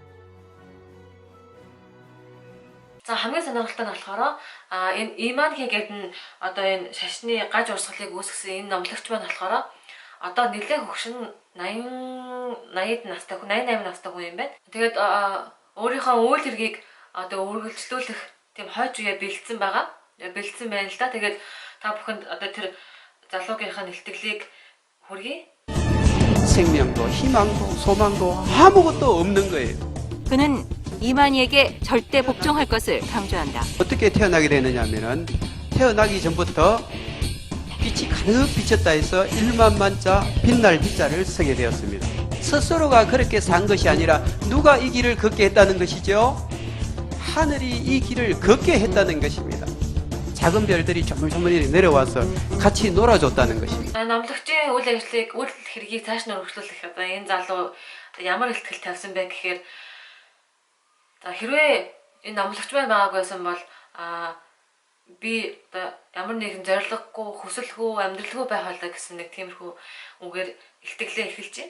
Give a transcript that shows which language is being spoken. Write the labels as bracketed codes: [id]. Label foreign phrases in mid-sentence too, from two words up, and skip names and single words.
[mn] За хамгийн сонирхолтой нь болохоор энэ Иманхи гэдэг нь одоо энэ шашны гаж урсгалыг үүсгэсэн энэ номлогч маань болохоор одоо нэлээд хөгшин 88 настай хүн юм байна. Тэгээд өөрийнхөө үйл хэргийг одоо үргэлжлүүлэх тийм хойч үе бэлдсэн байна л да. Тэгээд та бүхэнд одоо тэр залуугийнхаа нэлтгэлийг хүргэе. [ko] 생명도 희망도 소망도 아무것도 없는 거예요. 그는 이만희에게 절대 복종할 것을 강조한다. 어떻게 태어나게 되느냐면은 태어나기 전부터 빛이 가득 비쳤다 해서 1만만자 빛날 빛자를 서게 되었습니다. 스스로가 그렇게 산 것이 아니라 누가 이 길을 걷게 했다는 것이죠. 하늘이 이 길을 걷게 했다는 것입니다. 작은 별들이 조물조물 내려와서 같이 놀아줬다는 것입니다. [mn] Номлогчийн үйл ажиллагааг үйл хэргийг цааш нь өргөжлүүлэх одоо энэ залуу ямар ихтгэл тавьсан бэ гэхээр хэрвээ энэ номлогч маань байгаагүй байсан бол би одоо ямар нэгэн зориггүй, хүсэлгүй, амьдралгүй байх байлаа гэсэн нэг тиймэрхүү үгээр илтгэлээ эхэлж байна.